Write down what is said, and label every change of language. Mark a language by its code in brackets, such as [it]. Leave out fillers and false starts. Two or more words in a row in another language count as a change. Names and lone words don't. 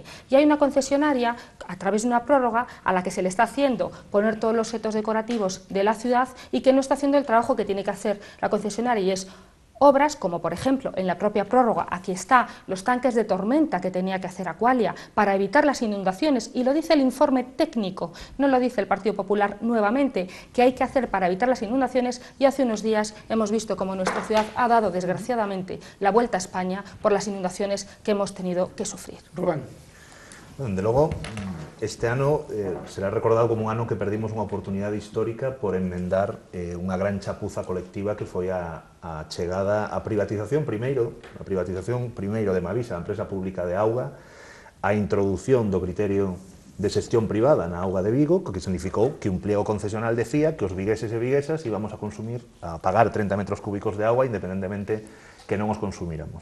[es] Y hay una concesionaria, a través de una prórroga, a la que se le está haciendo poner todos los setos decorativos de la ciudad, y que no está haciendo el trabajo que tiene que hacer la concesionaria, y es obras como, por ejemplo, en la propia prórroga, aquí está, los tanques de tormenta que tenía que hacer Aqualia para evitar las inundaciones, y lo dice el informe técnico, no lo dice el Partido Popular nuevamente, que hay que hacer para evitar las inundaciones, y hace unos días hemos visto cómo nuestra ciudad ha dado, desgraciadamente, la vuelta a España por las inundaciones que hemos tenido que sufrir. Rubén. [gl] Dende logo, este ano será recordado como un ano que perdimos unha oportunidade histórica por enmendar unha gran chapuza colectiva que foi a chegada a privatización primeiro de Mavisa, a empresa pública de auga, a introdución do criterio de xestión privada na auga de Vigo, que significou que un pliego concesional decía que os vigueses e viguesas íbamos a pagar 30 metros cúbicos de agua independentemente que non os consumíramos.